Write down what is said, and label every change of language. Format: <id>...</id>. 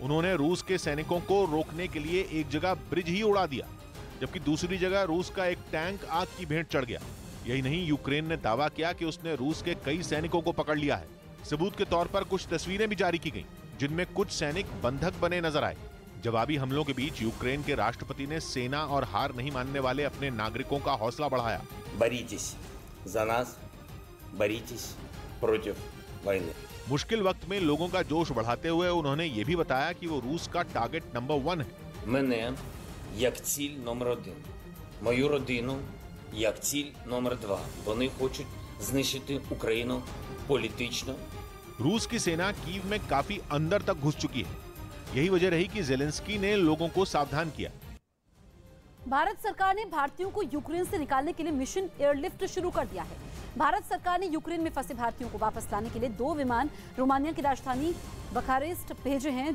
<hi>उन्होंने रूस के सैनिकों को रोकने के लिए एक जगह ब्रिज ही उड़ा दिया, जबकि दूसरी जगह रूस का एक टैंक आग की भेंट चढ़ गया। यही नहीं, यूक्रेन ने दावा किया कि उसने रूस के कई सैनिकों को पकड़ लिया है। सबूत के तौर पर कुछ तस्वीरें भी जारी की गईं, जिनमें कुछ सैनिक बंधक बने नजर आए। जवाबी हमलों के बीच यूक्रेन के राष्ट्रपति ने सेना और हार नहीं मानने वाले अपने नागरिकों का हौसला बढ़ाया।</hi> <uk>Борітесь за нас, борітесь проти війни.</uk> <hi>मुश्किल वक्त में लोगों का जोश बढ़ाते हुए उन्होंने ये भी बताया कि वो रूस का टारगेट नंबर 1 है।</hi> <uk>Мене як ціль номер 1. Мою родину як ціль номер 2. Вони хочуть знищити Україну політично.</uk> <hi>रूस की सेना कीव में काफी अंदर तक घुस चुकी है। यही वजह रही कि जेलेंस्की ने लोगों को सावधान किया। भारत सरकार ने भारतीयों को यूक्रेन से निकालने के लिए मिशन एयरलिफ्ट शुरू कर दिया है। भारत सरकार ने यूक्रेन में फंसे भारतीयों को वापस लाने के लिए 2 विमान रोमानिया की राजधानी बुखारेस्ट भेजे हैं।</hi>